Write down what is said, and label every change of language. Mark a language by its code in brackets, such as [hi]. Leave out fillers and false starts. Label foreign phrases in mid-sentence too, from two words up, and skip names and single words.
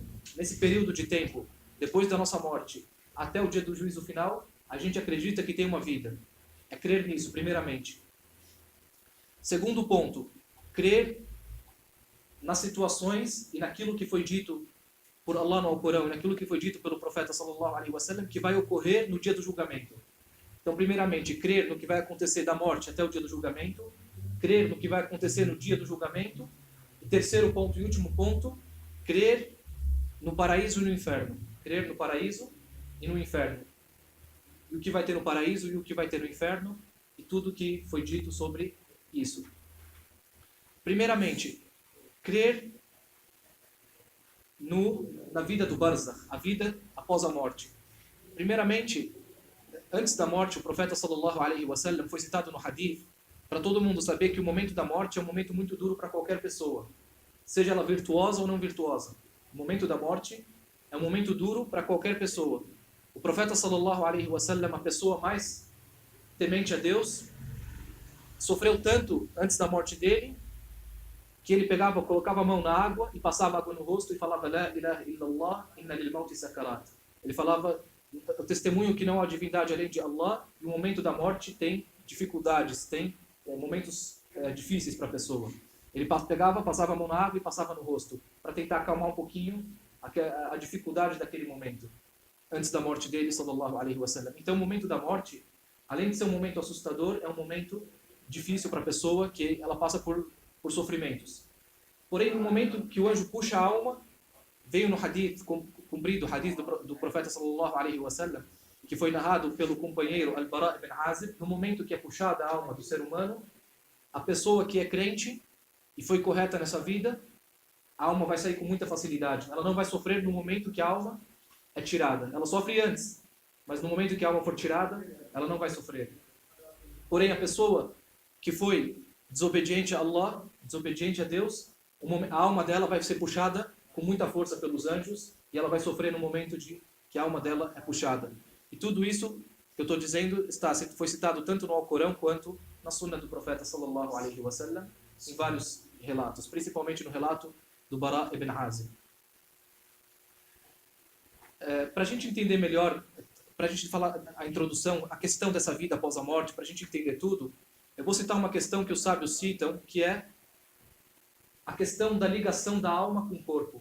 [pt] Nesse período de tempo, depois da nossa morte, até o dia do juízo final, a gente acredita que tem uma vida. É crer nisso, primeiramente. Segundo ponto, crer nas situações e naquilo que foi dito por Allah no Alcorão, e naquilo que foi dito pelo profeta [ar] صلى الله عليه وسلم, [pt] que vai ocorrer no dia do julgamento. Então, primeiramente, crer no que vai acontecer da morte até o dia do julgamento, crer no que vai acontecer no dia do julgamento, e terceiro ponto e último ponto, crer no paraíso e no inferno. Crer no paraíso e no inferno. E o que vai ter no paraíso e o que vai ter no inferno, e tudo que foi dito sobre isso. Primeiramente, crer na vida do barzakh, a vida após a morte. Primeiramente, antes da morte, o profeta [ar] صلى الله عليه وسلم [pt] foi citado no hadith para todo mundo saber que o momento da morte é um momento muito duro para qualquer pessoa, seja ela virtuosa ou não virtuosa. O momento da morte é um momento duro para qualquer pessoa. [ar] O profeta صلى الله عليه وسلم, [pt] a pessoa mais temente a Deus, sofreu tanto antes da morte dele que ele pegava, colocava a mão na água e passava água no rosto e falava [ar] لا إله إلا الله، إن للموت سكرات. [pt] Ele falava o testemunho que não há divindade além de Allah, e o momento da morte tem dificuldades, tem momentos difíceis para a pessoa. Ele pegava, passava a mão na água e passava no rosto, para tentar acalmar um pouquinho a dificuldade daquele momento, antes da morte dele, [ar] صلى الله عليه وسلم. [pt] Então o momento da morte, além de ser um momento assustador, é um momento difícil para a pessoa, que ela passa por sofrimentos. Porém, no momento que o anjo puxa a alma, veio no hadith, cumprido o hadith do profeta [ar] صلى الله عليه وسلم, [pt] que foi narrado pelo companheiro Al-Bara ibn Azib, no momento que é puxada a alma do ser humano, a pessoa que é crente e foi correta nessa vida, a alma vai sair com muita facilidade. Ela não vai sofrer no momento que a alma é tirada. Ela sofre antes, mas no momento que a alma for tirada, ela não vai sofrer. Porém, a pessoa que foi desobediente a Allah, desobediente a Deus, a alma dela vai ser puxada com muita força pelos anjos e ela vai sofrer no momento que a alma dela é puxada. E tudo isso que eu estou dizendo foi citado tanto no Alcorão quanto na Sunna do profeta [ar] صلى الله عليه وسلم, [pt] em vários relatos, principalmente no relato do Bara ibn Azib. Para a gente entender melhor, para a gente falar a introdução, a questão dessa vida após a morte, para a gente entender tudo, eu vou citar uma questão que os sábios citam, que é a questão da ligação da alma com o corpo.